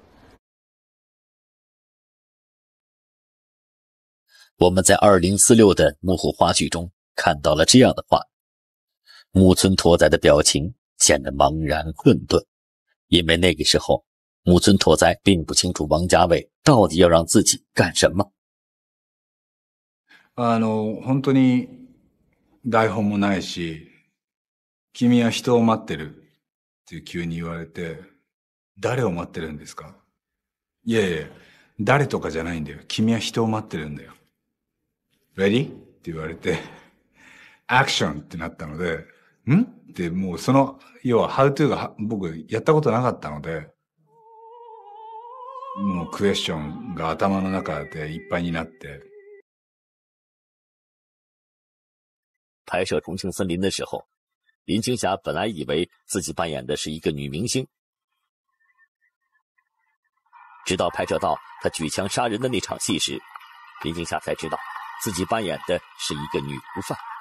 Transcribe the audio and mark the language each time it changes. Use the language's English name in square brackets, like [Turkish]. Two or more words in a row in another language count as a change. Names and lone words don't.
[Chinese] 我們在2046的幕後花絮中看到了這樣的話，木村拓哉的表情顯得茫然混沌，因為那個時候木村拓哉並不清楚王家衛到底要讓自己幹什麼。 [Japanese] 本当に台本もないし、君は人を待ってるって急に言われて、誰を待ってるんですか？いやいや、誰とかじゃないんだよ。君は人を待ってるんだよ。Ready? って言われて、アクションってなったので、ん？ってもうその、要は [English] How to [Japanese] が僕やったことなかったので、もうクエスチョンが頭の中でいっぱいになって、 [Chinese] 拍摄《重庆森林》的时候，林青霞本来以为自己扮演的是一个女明星，直到拍摄到她举枪杀人的那场戏时，林青霞才知道自己扮演的是一个女毒贩。